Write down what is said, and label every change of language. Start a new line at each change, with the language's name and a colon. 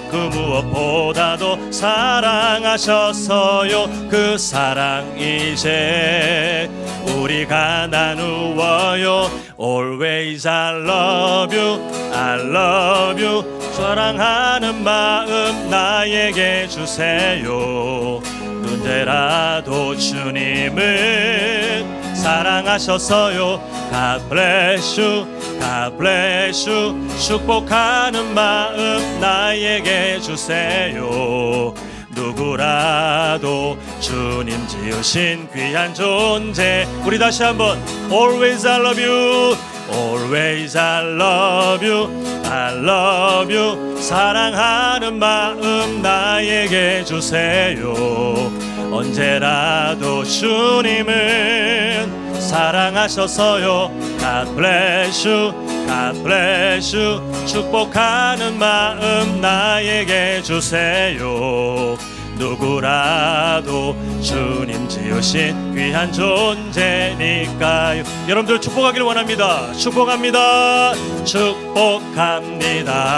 Korean: 그 무엇보다도 사랑하셨어요. 그 사랑 이제 우리가 나누어요.
English: Always I love you, I love you.
Korean: 사랑하는 마음 나에게 주세요. 언제라도 주님은 사랑하셨어요.
English: God bless you, God bless you.
Korean: 축복하는 마음 나에게 주세요. 누구라도 주님 지으신 귀한 존재 우리 다시 한번
English: Always I love you,
Korean: Always I love you, I love you. 사랑하는 마음 나에게 주세요. 언제라도 주님은 사랑하셔서요.
English: God bless you, God bless you.
Korean: 축복하는 마음 나에게 주세요. 누구라도 주님 지으신 귀한 존재니까요. 여러분들 축복하기를 원합니다. 축복합니다. 축복합니다.